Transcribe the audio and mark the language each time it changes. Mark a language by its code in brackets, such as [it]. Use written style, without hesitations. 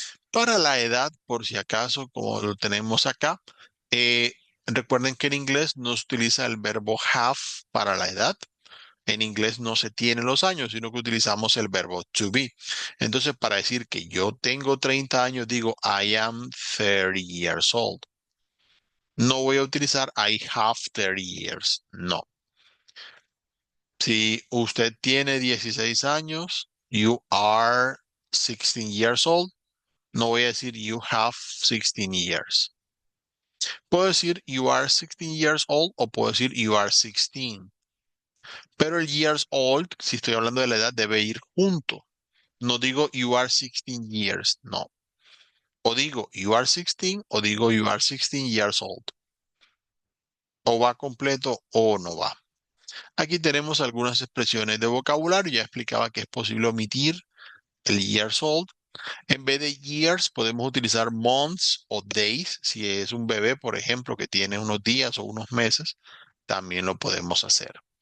[es] Para la edad, por si acaso, como lo tenemos acá, recuerden que en inglés no se utiliza el verbo have para la edad. En inglés no se tienen los años, sino que utilizamos el verbo to be. Entonces, para decir que yo tengo 30 años, digo [en] I am 30 years old. [es] No voy a utilizar [en] I have 30 years. [es] No. Si usted tiene 16 años, [en] you are 16 years old. [es] No voy a decir [en] you have 16 years. [es] Puedo decir [en] you are 16 years old [es] o puedo decir [en] you are 16. [es] Pero el years old, si estoy hablando de la edad, debe ir junto. No digo [en] you are 16 years, no. [es] O digo [en] you are 16 [es] o digo [en] you are 16 years old. [es] O va completo o no va. Aquí tenemos algunas expresiones de vocabulario. Ya explicaba que es posible omitir el years old. En vez de years, podemos utilizar months o days. Si es un bebé, por ejemplo, que tiene unos días o unos meses, también lo podemos hacer.